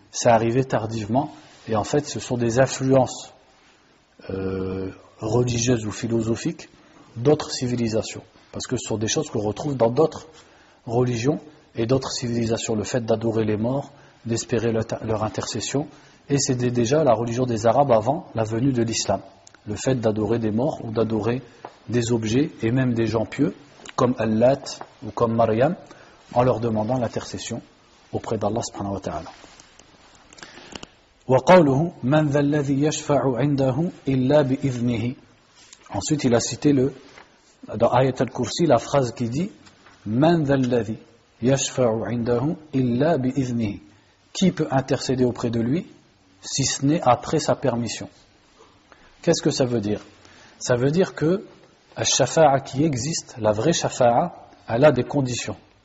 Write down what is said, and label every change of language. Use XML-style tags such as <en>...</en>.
<fr>C'est arrivé tardivement, et en fait, ce sont des influences religieuses ou philosophiques d'autres civilisations, parce que ce sont des choses qu'on retrouve dans d'autres religions et d'autres civilisations, le fait d'adorer les morts, d'espérer leur intercession, et c'était déjà la religion des Arabes avant la venue de l'islam, le fait d'adorer des morts ou d'adorer des objets et même des gens pieux comme Allat ou comme Maryam en leur demandant l'intercession auprès d'Allah subhanahu wa ta'ala.</fr> <ar>وقوله من ذا الذي يشفع عنده إلا بإذنه.</ar> <fr>Ensuite il a cité dans Ayat al-Kursi la phrase qui dit</fr> <ar>من ذا الذي يشفع عنده إلا بإذنه.</ar> <fr>Qui peut intercéder auprès de lui si ce n'est après sa permission? Qu'est-ce que ça veut dire? Ça veut dire que la shafa'a qui existe, la vraie shafa'a, elle a des conditions.</fr>